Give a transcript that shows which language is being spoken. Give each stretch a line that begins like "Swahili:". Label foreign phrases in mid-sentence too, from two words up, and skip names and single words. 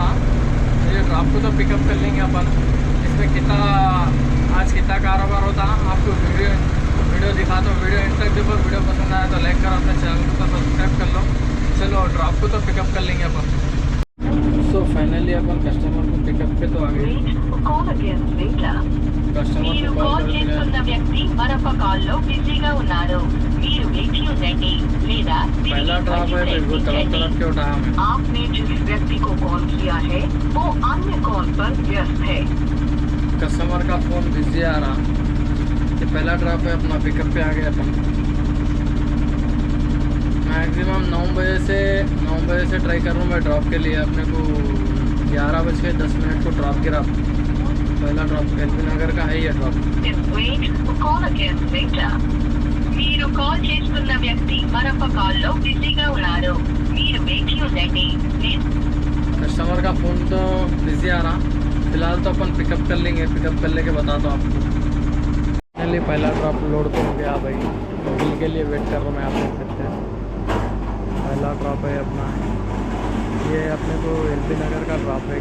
Hindi: ये ड्रॉप को तो पिकअप कर लेंगे अपन। इसमें कितना आज कितना कारोबार होता आपको वीडियो दिखाता हूँ।
English: video end
Hindi: तक देखो। वीडियो पसंद आया तो लाइक करो, अपने चैनल को सब्सक्राइब कर लो। चलो ड्रॉप को तो पिकअप कर लेंगे अपन।
English: so finally
Hindi: अपन कस्टमर को पिकअप पे तो आ गए। కస్టమర్
Telugu: మీరు కాల్ చేస్తున్న వ్యక్తి మరొక కాల్లో బిజీగా ఉన్నారు, మీరు వేచి ఉండండి లేదా
Hindi: पहला ड्रॉप है मेरे को तरफ के उठाया मैं। आपने जिस व्यक्ति को कॉल किया है वो अन्य कॉल पर व्यस्त है। कस्टमर का फोन बिजी आ रहा। ये पहला ड्रॉप है अपना, पिकअप पे आ गए अपन। मैक्सिमम 9 बजे से ट्राई करूँ मैं ड्रॉप के लिए। अपने को 11:10 को ड्रॉप गिरा। पहला ड्रॉप एलबी नगर का है ये ड्रॉप।
Telugu: మీరు కాల్ చేస్తున్న వ్యక్తి మరొక కాల్లో బిజీగా ఉన్నారు, మీరు వేచి ఉండండి।
Hindi: कस्टमर का फ़ोन तो बिजी आ रहा। फिलहाल तो अपन पिकअप कर लेंगे, पिकअप कर लेके बताता हूँ आपको। फाइनली पहला
English: drop load
Hindi: तो हो गया भाई। बिल के लिए वेट कर रहा हूँ मैं, आप देख सकते हैं। पहला ड्रॉप है अपना, ये अपने को एलबी नगर का ड्रॉप है।